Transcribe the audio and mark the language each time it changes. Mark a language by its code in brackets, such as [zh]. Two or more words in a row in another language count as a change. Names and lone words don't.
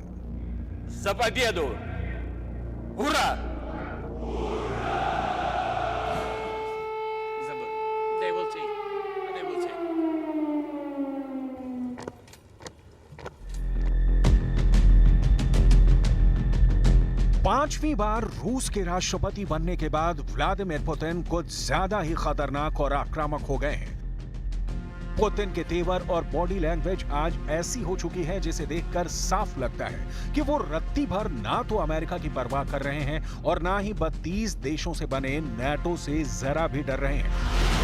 [ru] За победу! Ура! Забыл. [en] They will take. They will take. [hi] पांचवी बार रूस के राष्ट्रपति बनने के बाद व्लादिमीर पुतिन कुछ ज्यादा ही खतरनाक और आक्रामक हो गए हैं। पुतिन के तेवर और [en] body language [hi] आज ऐसी हो चुकी है जिसे देखकर साफ लगता है कि वो रत्ती भर ना तो अमेरिका की परवाह कर रहे हैं और ना ही 32 देशों से बने नाटो से जरा भी डर रहे हैं।